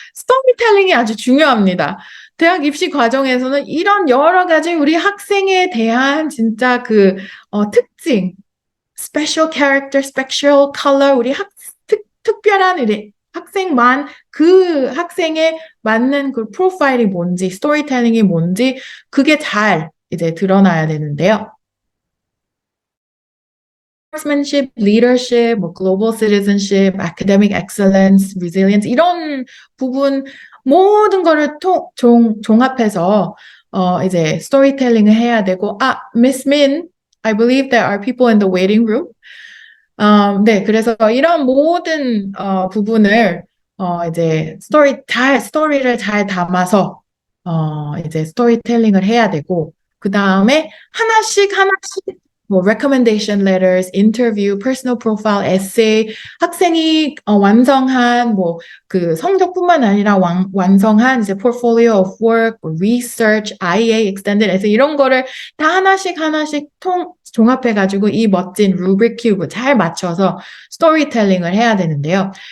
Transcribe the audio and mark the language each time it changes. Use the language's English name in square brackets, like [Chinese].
[Korean] 스토리텔링이 아주 중요합니다. 대학 입시 과정에서는 이런 여러 가지 우리 학생에 대한 진짜 특징, special character, special color, 우리 특별한 학생만 그 학생에 맞는 그 프로파일이 뭔지, 스토리텔링이 뭔지 그게 잘 이제 드러나야 되는데요. Sportsmanship, leadership, 뭐 global citizenship, academic excellence, resilience 이런 부분 모든 거를 종합해서 이제 스토리텔링을 해야 되고 [English] Miss Min, I believe there are people in the waiting room. [Korean] 네, 그래서 이런 모든 부분을 이제 스토리를 잘 담아서 이제 스토리텔링을 해야 되고 그 다음에 하나씩 뭐 recommendation letters, interview, personal profile, essay, 학생이 완성한 뭐 그 성적뿐만 아니라 완성한 이제 portfolio of work, research, IA, extended essay 이런 거를 다 하나씩 종합해가지고 이 멋진 루브릭 큐브 잘 맞춰서 스토리텔링을 해야 되는데요.